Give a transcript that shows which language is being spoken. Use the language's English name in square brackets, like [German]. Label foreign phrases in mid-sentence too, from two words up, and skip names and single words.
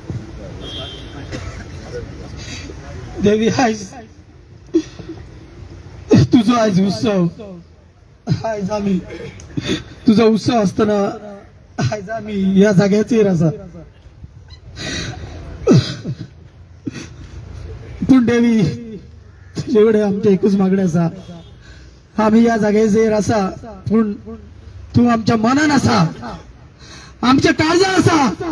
[Konkani] देवी आयज तुझो आज उत्सव, आज आम्ही तुझा उत्सव असताना आज आम्ही या जाग्याचेर आसा. पूण देवी तुजे कडेन आमचे एकूच मागणें आसा, आम्ही या जाग्याचेर आसा पूण तू आमच्या मनान आसा, आमच्या काळजान आसा.